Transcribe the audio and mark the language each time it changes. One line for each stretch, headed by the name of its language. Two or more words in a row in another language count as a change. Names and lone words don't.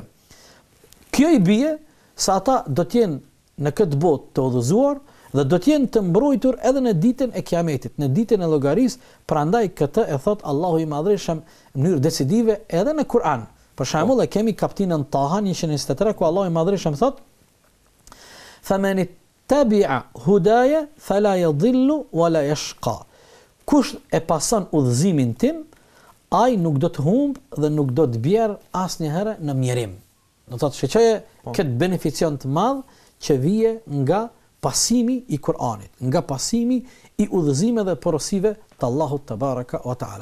Albanian: Kjo i bie se ata do të jenë në këtë botë të udhëzuar dhe do të jenë të mbrojtur edhe në ditën e Kiametit, në ditën e llogarisë. Prandaj këtë e thot Allahu i Madhërisht në mënyrë decisive edhe në Kur'an. Për shembull, e kemi kapitullin Taha 123 ku Allahu i Madhërisht thot:
Arabic: "فمن تبع هداي فلا يضل ولا يشقى."
Albanian: Kush e pason udhëzimin tim, ai nuk do të humb dhe nuk do të bjerë asnjëherë në mjerim. Do të thotë shqetësoje këtë beneficion të madh që vije nga pasimi i Kur'anit, nga pasimi i udhëzimeve dhe porosive të Allahut
Arabic: تبارك وتعالى.